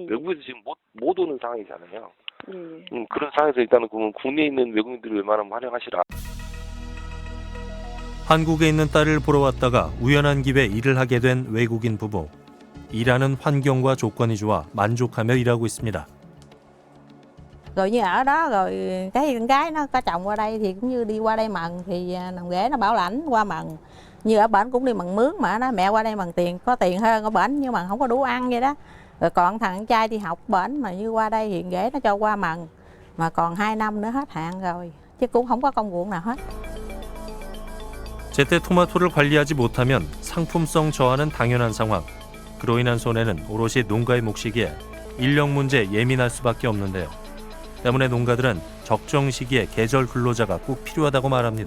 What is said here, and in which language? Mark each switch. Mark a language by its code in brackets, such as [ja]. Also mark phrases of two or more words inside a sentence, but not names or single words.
[ko] 외국에서 지금 못 오는 상황이잖아요. 예. 그런 상황에서 일단은 그러면 국내에 있는 외국인들을 웬만하면 활용하시라. 한국에 있는 딸을 보러 왔다가 우연한 기회에 일을 하게 된 외국인 부부. 일하는 환경과 조건이 좋아 만족하며 일하고 있습니다. [vi] Rồi như ở đó rồi cái con gái nó có chồng qua đây thì cũng như đi qua đây mần thì làm ghế nó bảo lãnh qua mần. Như ở bển cũng đi mần mướn mà nó mẹ qua đây mần tiền, có tiền hơn ở bển nhưng mà không có đủ ăn vậy đó. Rồi còn thằng trai đi học bển mà như qua đây thì ghế nó cho qua mần. Mà còn 2 năm nữa hết hạn rồi chứ cũng không có công ruộng nào hết. [ko] 제때 토마토를 관리하지 못하면 상품성 저하는 당연한 상황. 그로 인한 손해는 오롯이 농가의 몫이기에 인력 문제에 예민할 수밖에 없는데요. 때문에 농가들은 적정 시기에 계절 근로자가 꼭 필요하다고 말합니다.